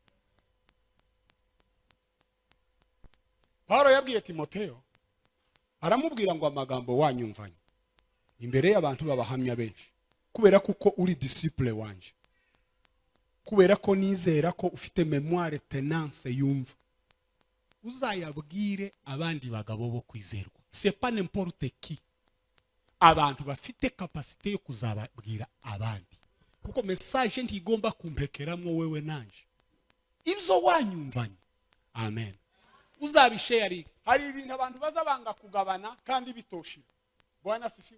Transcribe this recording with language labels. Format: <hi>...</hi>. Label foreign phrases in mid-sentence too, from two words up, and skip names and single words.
<rw>Paulo yabwiye Timoteyo, aramubwira ngo amagambo wanyumvanye imbere y'abantu babahamya benshi, kubera kuko uri disciple wanje, kubera ko nizera ko ufite</rw> <fr>memoire tenance</fr> <rw>yumva, uzayabwire abandi bagabo bo kwizerwa.</rw> <fr>C'est pas n'importe qui,</fr> <rw>abantu bafite capacité yo kuzababwira abandi, kuko message ntigomba kumpekeramo wewe nanje, ibyo wanyumvanye. Amen. Uzabishare. Hari ibintu abantu bazabanga kugabana kandi bitoshira.</rw> <sw>Bwana sifiwe.</sw>